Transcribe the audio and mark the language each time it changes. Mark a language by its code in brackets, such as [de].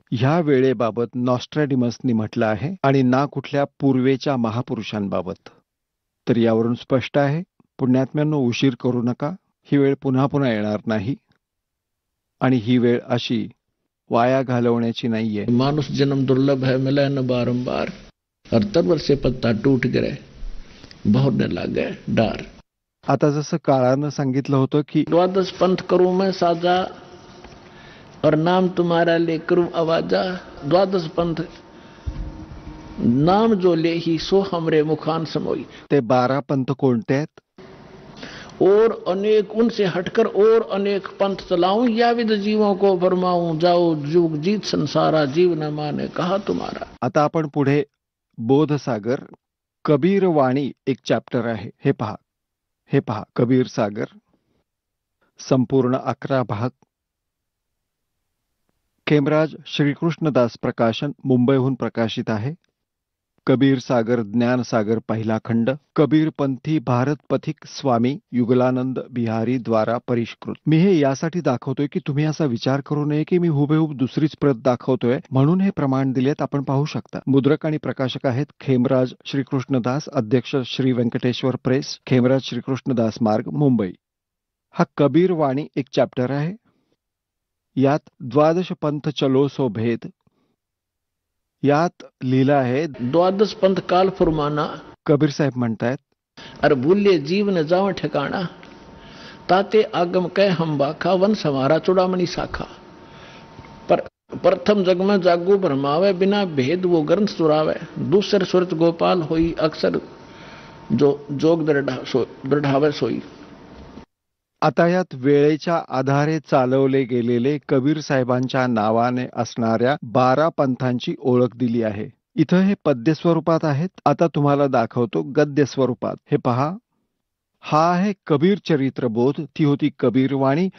[mr] ह्या वेळेबाबत नॉस्ट्रॅडिमसनी म्हटलं आहे आणि ना कुठल्या पूर्वेच्या महापुरुषांबाबत. तर यावरून स्पष्ट आहे, पुण्यात्म्यांनो, उशीर करू नका. ही वेळ पुन्हा पुन्हा येणार नाही आणि ही वेळ अशी वाया घालवण्याची नाहीये. [hi] मानुष जन्म दुर्लभ है, मिले न बारंबार, और तरवर से पत्ता टूट गिरे, बहुरने लागे डार. [mr] आता जसं काळानं सांगितलं होतं की [hi] द्वादश पंथ करूं मैं साजा, और नाम तुम्हारा ले करूं आवाजा. द्वादश पंथ नाम जो ले ही सो हमरे मुखान समोई. [mr] ते 12 पंथ कोणते आहेत? [hi] और अनेक उनसे हटकर और अनेक पंथ चलाऊं, या विद जीवों को फरमाऊं, जाओ जुग जीत संसारा, जीव न माने कहा तुम्हारा. [mr] आता आपण पुढे बोधसागर, कबीर वाणी एक चॅप्टर आहे. हे पहा कबीर सागर, संपूर्ण 11 भाग. खेमराज श्रीकृष्णदास प्रकाशन, मुंबईहून प्रकाशित आहे. कबीर सागर ज्ञान सागर पहिला खंड, कबीरपंथी भारत पथिक स्वामी युगलानंद बिहारी [hi] द्वारा परिष्कृत. [mr] मी हे यासाठी दाखवतोय की तुम्ही असा विचार करू नये की मी हुबेहूब दुसरीच प्रत दाखवतोय म्हणून हे प्रमाण दिलेत. आपण पाहू शकता. मुद्रक आणि प्रकाशक आहेत खेमराज श्रीकृष्णदास, अध्यक्ष श्री व्यंकटेश्वर प्रेस, खेमराज श्रीकृष्णदास मार्ग, मुंबई. हा कबीर वाणी एक चॅप्टर आहे. यात [hi] 12 पंथ चलो सो भेद [mr] यात लिहिलं आहे. [hi] द्वादश पंथ काल फुरमाना, [mr] कबीर साहेब म्हणतायत, [hi] अर भूल्य जीव न जाव ठिकाणा, ताते आगम कह हम बाखा, वंश हमारा चुड़ामणि शाखा. पर प्रथम जग में जागू भरमावे, बिना भेद वो ग्रंथ चुरावे. दूसर सुरत गोपाल होई, अक्सर जो जोग दृढ़ावे सोई. [mr] आता यात वेळेच्या आधारे चालवले गेलेले कबीर साहेबांच्या नावाने असणाऱ्या 12 पंथांची ओळख दिली आहे. इथं हे पद्य स्वरूपात आहेत. आता तुम्हाला दाखवतो गद्य स्वरूपात. हे पहा, हा आहे कबीर चरित्रबोध, ती होती कबीर वाणी.